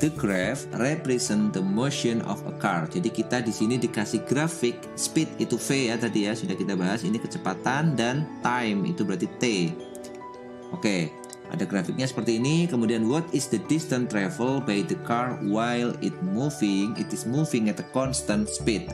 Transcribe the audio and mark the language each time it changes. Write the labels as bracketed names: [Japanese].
[English] The graph represent the motion of a car. [Indonesian] Jadi kita di sini dikasih grafik speed itu V ya tadi ya sudah kita bahas. Ini kecepatan dan time itu berarti T. Oke. Ada grafiknya seperti ini. Kemudian [English] what is the distance travel by the car while it is moving at a constant speed.